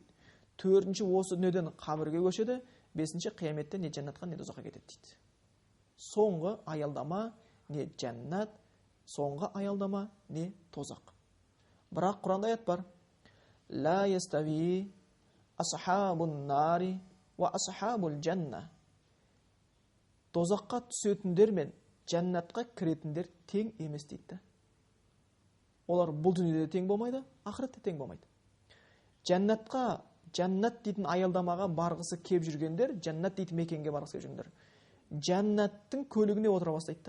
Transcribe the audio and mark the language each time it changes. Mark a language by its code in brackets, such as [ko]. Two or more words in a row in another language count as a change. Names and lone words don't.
[kk] Төртінші осы дүниеден қабірге көшеді. Бесінші қияметте не жәннатқа не тозаққа кетеді дейді. Соңғы аялдама не жәннат, соңғы аялдама не тозақ. Бірақ Құранда аят бар. [ar] لا يستوي أصحاب النار وأصحاب الجنة. [kk] Тозаққа түсетіндер мен жәннатқа кіретіндер тең емес дейді. Олар бұл дүниеде тең болмайды, ақыретте тең болмайды. Жәннат дейтін аялдамаға барғысы кеп жүргендер, жәннат дейтін мекенге барғысы кеп жүргендер, жәннаттың көлігіне отыра бастайды.